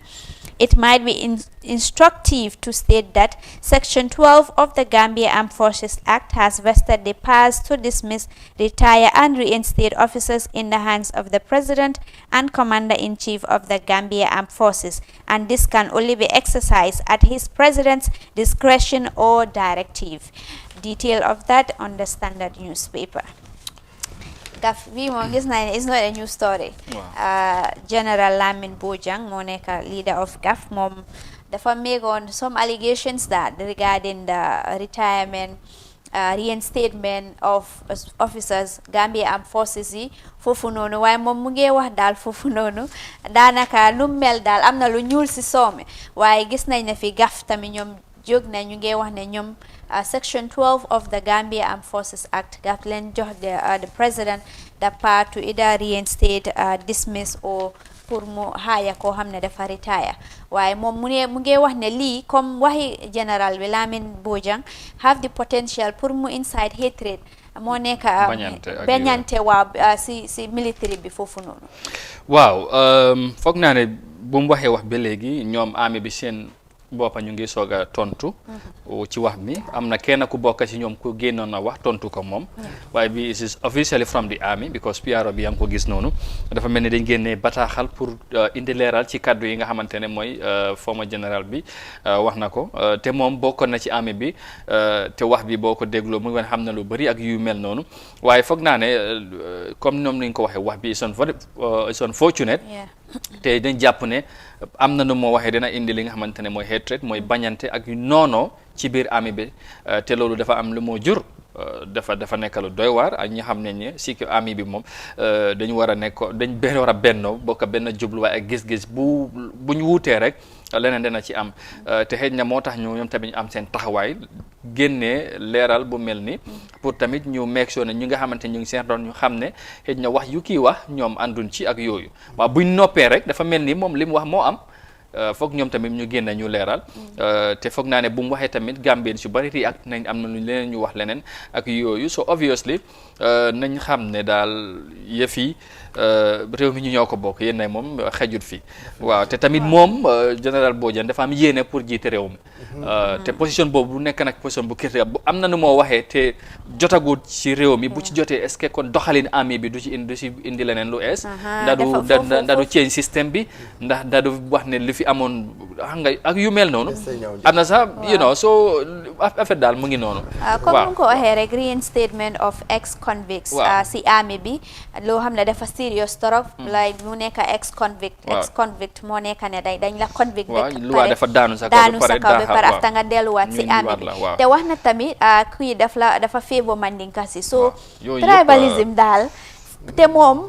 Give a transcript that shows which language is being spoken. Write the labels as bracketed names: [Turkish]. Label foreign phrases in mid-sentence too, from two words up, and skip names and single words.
[English] It might be instructive to state that Section 12 of the Gambia Armed Forces Act has vested the powers to dismiss, retire and reinstate officers in the hands of the President and Commander-in-Chief of the Gambia Armed Forces, and this can only be exercised at his President's discretion or directive. Detail of that on the Standard newspaper. [Wolof] Gaf bi moom gis naa ne [English] it's not a new story. General Lamin Bojang [Wolof] moo nekk [English] leader of GAF, [Wolof] moom dafa [English] make on some allegations that regarding the retirement, reinstatement of officers Gambia Armed Forces [Wolof] yi foofu noonu, waaye moom mu ngi wax daal foofu noonu daanaka lu mel daal am na lu ñuul si soome, waaye gis nañ ne fi GAF tamit ñoom jóg na ñu ngi wax ne ñoom Section 12 of the Gambia Armed Forces Act gaf leen jox [English] the President the power to either reinstate, dismiss or [Wolof] pour mu haya koo xam ne dafa retire, waaye moom mu ngi wax ne lii comme waxi général bi Lamin Bojang [English] have the potential [Wolof] pour mu [English] incite hatred [Wolof] moo nekk bañante waaw si military bi foofu noonu. waaw foog naa ne bu mu waxee wax ba léegi ñoom armée bi seen boppa ñu ngi soog a tontu ci wax mi am na kenn ku bokk ci ñoom ku génnoon na wax tontu ko moom, waaye bi [English] it is officially from the army because [Wolof] PRO bi yaa ngi ko gis noonu dafa mel ni dañ génnee bataaxal pour indi leeral ci kaddu yi nga xamante ne mooy former général bi wax na ko te moom bokkoon na ci army bi te wax bi boo ko dégloo mu ngi xam na lu bëri ak yu mel noonu, waaye foog naa ne comme ñoom ni ñu ko waxee wax bi [English] it's unfortunate [Wolof] te dañ jàpp ne am na nu moo waxee dina indi li nga xamante ne mooy hatred mooy bañante ak noonoo ci biir army bi te loolu dafa am lu moo jur dafa nekk lu doy waar ak ñi xam ne ne si que army bi moom dañu war a nekk dañ war a bennoo bokk benn jubluwaay ak gis-gis bu ñu wuutee rek leneen dina ci am te xëy na moo tax ñoom tamit ñu am seen taxawaay génnee leeral bu mel ni pour tamit ñu [English] make sure [Wolof] ne ñu nga xamante ñu ngi seen doon ñu xam ne xëy na wax yu kii wax ñoom ànduñ ci ak yooyu waaw buñ noppee rek dafa mel ni moom li mu wax moo am foog ñoom tamit ñu génn ñu leeral te foog naa ne bu mu waxee tamit Gambien su bari react nañ am na lu leneen ñu wax leneen ak yooyu [English] so obviously [Wolof] nañ xam ne daal yëf yi réew mi ñu ñoo ko bokk yéen nay moom xejut fi waaw te tamit moom général Bojang dafa am yéene pour jiite réew mi te position boobu bu nekk nag position bu kii bu am na nu moo waxee te jotagut ci réew mi bu ci jotee [French] est-ce que [Wolof] kon doxalin armée bi du ci indi leneen lu ees ndax du change système bi ndax du wax ne li fi amoon xam nga ak yu mel noonu am na sax [English] you know [Wolof] so affaire daal mu ngi noonu comme mu ko waxee rek [English] reinstatement of ex convicts [Wolof] si armée bi loo xam ne dafa serious torop lay mu nekk [English] ex convict [Wolof] moo nekk ne dañ la convict loi dafa daanu sa kaw ba pare after nga delluwaat si armée bi te wax na tamit kii dafa favor Mandinka si so tribalism daal te moom